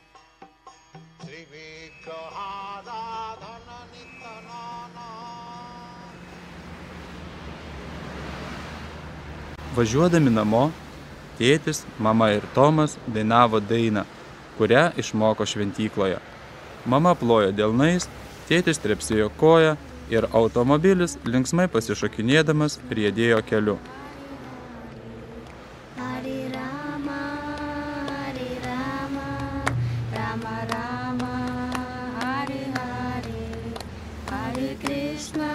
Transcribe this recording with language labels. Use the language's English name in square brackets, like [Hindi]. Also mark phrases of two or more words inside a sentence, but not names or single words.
[Lithuanian] Važiuodami namo, tėtis, mama ir Tomas dainavo dainą, kurią išmoko šventykloje. Mama plojo delnais, tėtis trepsėjo koją ir automobilis linksmai pasišokinėdamas riedėjo keliu. [Sanskrit] Hare Rama, Hare Rama, Rama Rama, Hare Hare, Hare Krishna.